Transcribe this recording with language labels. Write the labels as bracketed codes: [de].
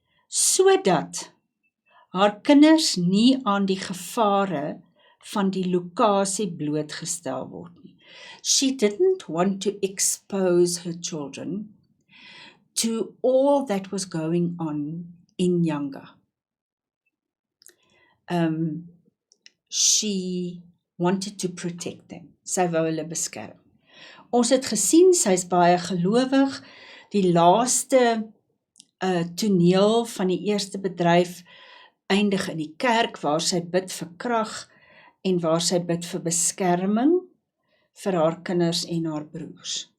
[af] Sodat haar kinders nie aan die gevare van die lokasie blootgestel word nie. [en] She didn't want to expose her children to all that was going on in Yanga. She wanted to protect them. [af] Sy wou hulle beskerm. Ons het gesien, sy is baie gelowig. Die laaste toneel van die eerste bedryf eindig in die kerk, waar sy bid vir krag en waar sy bid vir beskerming vir haar kinders en haar broers.